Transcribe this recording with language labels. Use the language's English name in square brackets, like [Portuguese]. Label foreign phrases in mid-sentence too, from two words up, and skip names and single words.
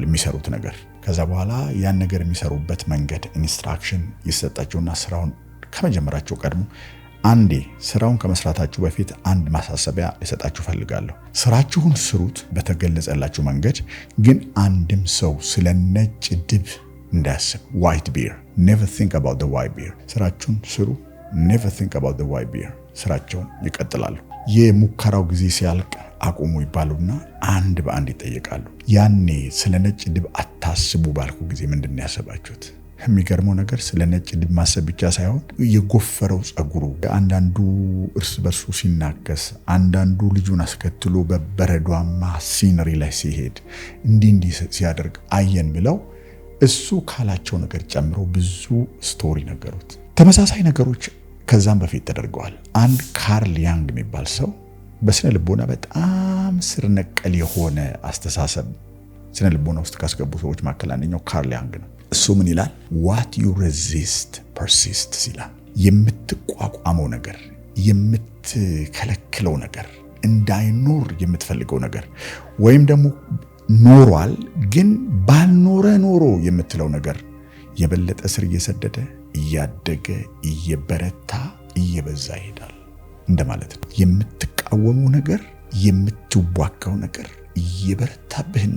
[Amharic] የሚሰሩት ነገር። ከዛ በኋላ ያን ነገር የሚሰሩበት መንገድ ኢንስትራክሽን ይሰጣቸውና ስራውን ከመጀመራቸው ቀድሞ አንዴ ስራውን ከመስራታችሁ በፊት አንድ ማሳሰቢያ ልሰጣችሁ ፈልጋለሁ። ስራችሁን ስሩት በተገለጸላችሁ መንገድ፣ ግን አንድም ሰው ስለ ነጭ ድብ እንዳያስብ። [English] white beer never think about the white beer። [Amharic] ስራችሁን ስሩ፣ [English] never think about the white beer። [Amharic] ስራቸውን ይቀጥላሉ። የሙከራው ጊዜ ሲያልቅ አቁሙ ይባሉና አንድ በአንድ ይጠየቃሉ። ያኔ ስለ ነጭ ድብ አታስቡ ባልኩ ጊዜ ምንድን ነው ያሰባችሁት? የሚገርመው ነገር ስለ ነጭ ድብ ማሰብ ብቻ ሳይሆን የጎፈረው ጸጉሩ፣ አንዳንዱ እርስ በርሱ ሲናከስ፣ አንዳንዱ ልጁን አስከትሎ በበረዷማ ሲነሪ ላይ ሲሄድ እንዲህ ሲያደርግ አየን ብለው እሱ ካላቸው ነገር ጨምሮ ብዙ ስቶሪ ነገሩት። ተመሳሳይ ነገሮች ከዛም በፊት ተደርገዋል። አንድ ካርል ያንግ የሚባል ሰው በስነ ልቦና በጣም ስር ነቀል የሆነ አስተሳሰብ ስነ ልቦና ውስጥ ካስገቡ ሰዎች መካከል አንደኛው ካርል ያንግ ነው። እሱ ምን ይላል? [English] what you resist persists [Amharic] ይላል። የምትቋቋመው ነገር፣ የምትከለክለው ነገር፣ እንዳይኖር የምትፈልገው ነገር ወይም ደግሞ ኖሯል ግን ባልኖረ ኖሮ የምትለው ነገር የበለጠ ስር እየሰደደ እያደገ እየበረታ እየበዛ ይሄዳል እንደማለት ነው። የምትቃወመው ነገር የምትዋጋው ነገር እየበረታብህና